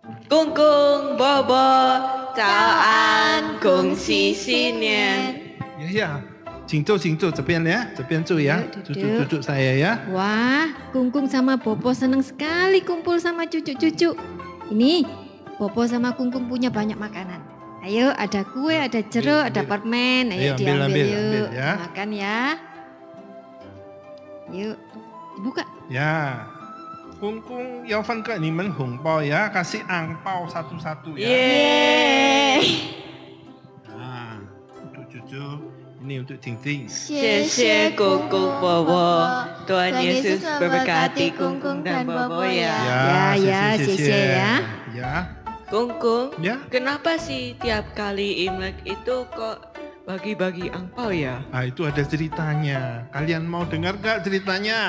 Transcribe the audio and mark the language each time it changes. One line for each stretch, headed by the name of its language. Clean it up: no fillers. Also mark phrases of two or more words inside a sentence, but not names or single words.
Chinese: 公公伯伯早安，恭喜新年。 Ya, 请坐这边ya, 这边住 ya.
Indonesian: Cucu-cucu saya ya. Wah, Kungkung sama Bobo senang sekali kumpul sama cucu-cucu. Ini Bobo sama Kungkung punya banyak makanan. Ayo, ada kue, ada jeruk, ada permen. Ayo diambil yuk. Ya. Makan ya. Yuk, dibuka. Ya. Kungkung
Chinese: 要分给你们红包
Indonesian: ya, kasih angpau satu-satu ya. Yeay. Nah, untuk cucu, ini untuk Ting-Ting.
Chinese: 谢谢公公伯伯，
Indonesian: Tuhan Yesus memberkati Kungkung dan Bobo ya. Ya,
Chinese: 谢谢 ya.
Indonesian: Ya. Kungkung, Ya. kenapa sih tiap kali Imlek itu kok bagi-bagi angpau ya? Ah, itu ada ceritanya. Kalian mau dengar gak ceritanya?